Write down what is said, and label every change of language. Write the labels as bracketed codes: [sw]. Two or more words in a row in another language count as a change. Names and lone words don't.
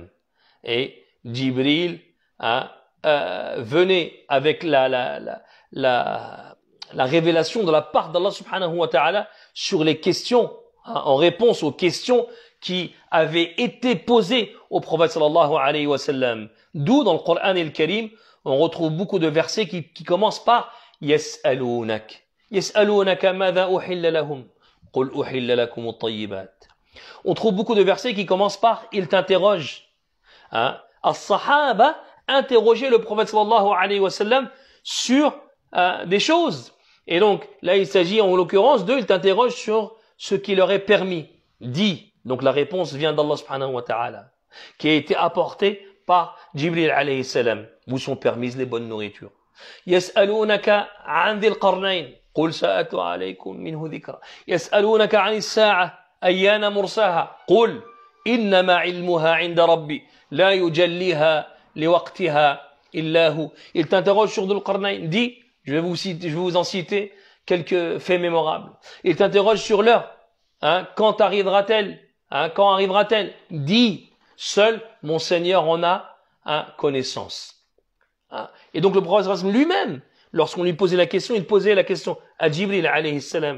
[fr] Et Jibril venait avec la révélation de la part d'Allah [ar] سبحانه وتعالى [fr] sur les questions, en réponse aux questions qui avaient été posées au prophète [ar] صلى الله عليه وسلم. [fr] D'où dans le Coran et le Karim, on retrouve beaucoup de versets qui commencent par Yas'alounak. [ar] يسألونك ماذا أحل لهم قل أحل لكم الطيبات. [fr] On trouve beaucoup de versets qui commencent par il t'interroge. As-sahaba interrogeaient le prophète [ar] صلى الله عليه وسلم [fr] sur des choses. Et donc, là, il s'agit en l'occurrence il t'interroge sur ce qui leur est permis. Dit. Donc, la réponse vient d'Allah [ar] سبحانه وتعالى, [fr] qui a été apportée par Jibril [ar] عليه السلام. [fr] Vous sont permises les bonnes nourritures. [ar] يسألونك عن ذي القرنين قل سأتلو عليكم منه ذكرا. يسألونك عن الساعة أيان مرساها. قل إنما علمها عند ربي لا يجليها لوقتها إلا هو. [fr] Il t'interroge sur Dhul Qarnayn. Dit, je vais vous en citer quelques faits mémorables. Il t'interroge sur l'heure. Quand arrivera-t-elle? Quand arrivera-t-elle? Dit, seul mon Seigneur en a connaissance. Et donc le prophète lui-même, lorsqu'on lui posait la question, il posait la question à Jibril [ar] عليه السلام.